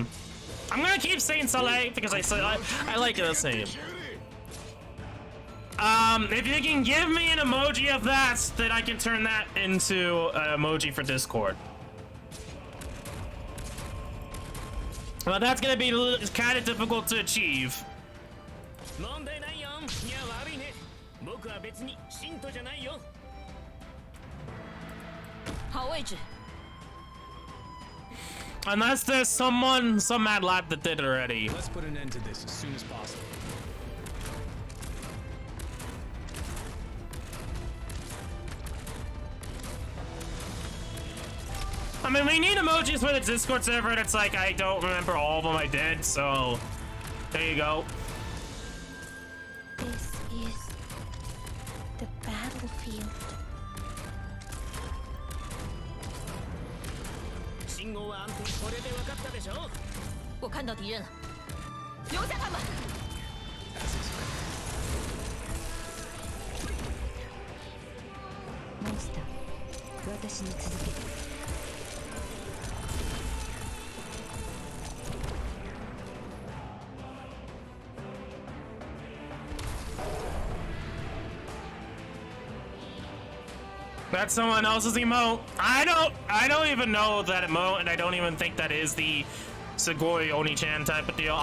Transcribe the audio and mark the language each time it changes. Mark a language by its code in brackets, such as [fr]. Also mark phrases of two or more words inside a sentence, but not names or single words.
[en] I'm gonna keep saying Salik because I like it the same. If you can give me an emoji of that, then I can turn that into an emoji for Discord. Well, that's gonna be kind of difficult to achieve. [ja] 問題ないよ。いや悪いね。僕は別に信徒じゃないよ。 [zh] 好位置。 [en] Unless there's some mad lab that did it already. Let's put an end to this as soon as possible. I mean, we need emojis for the Discord server, and it's like, I don't remember all of them I did, so there you go. This is the battlefield. [ja] 信号は安定。これで分かったでしょ。 [zh] 我看到敌人了，留下他们。 [ja] モンスター、私に続けて。 [en] That's someone else's emote. I don't even know that emote, and I don't even think that is the [ja] すごいお兄ちゃん [en] type of deal.